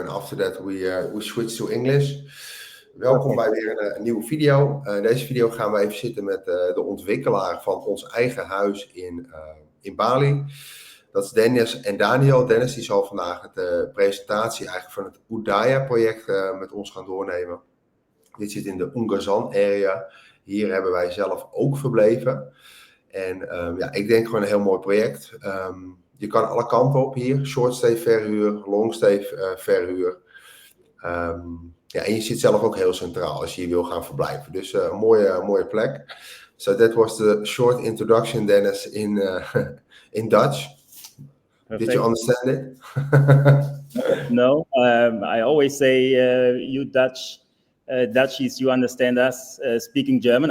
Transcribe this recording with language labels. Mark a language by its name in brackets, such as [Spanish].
[English] And after that we switch to English. [Dutch] Welkom bij weer een nieuwe video. Deze video gaan we even zitten met de ontwikkelaar van ons eigen huis in Bali. Dat is Dennis en Daniel. Dennis die zal vandaag de presentatie eigenlijk van het Udaya project met ons gaan doornemen. Dit zit in de Ungazan area. Hier hebben wij zelf ook verbleven. En ik denk gewoon een heel mooi project. Je kan alle kanten op hier. Short stay verhuur, long stay verhuur. En je zit zelf ook heel centraal als je hier wil gaan verblijven. Dus een mooie plek. [English] So that was the short introduction, Dennis, in Dutch. Perfect. Did you understand it? No, I always say you Dutchies, you understand us speaking German.